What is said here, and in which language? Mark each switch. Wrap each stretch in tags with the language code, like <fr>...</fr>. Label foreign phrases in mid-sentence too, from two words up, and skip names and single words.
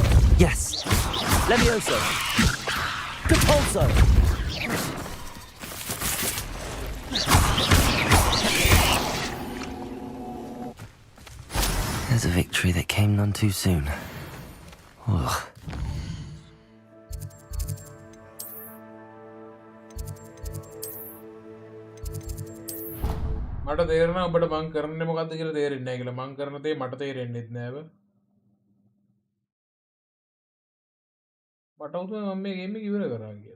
<en>Yes! Levioso! Capulso! There's a victory that came none too soon. Ugh.</en> <si>මට තේරෙනවා ඔබට මං කරන්නේ මොකද්ද කියලා තේරෙන්නේ නැහැ කියලා. මං කරන දේ මට තේරෙන්නෙත් නෑව. මට උතුම් මම මේ ගේම් එක ඉවර කරා කියලා.</si>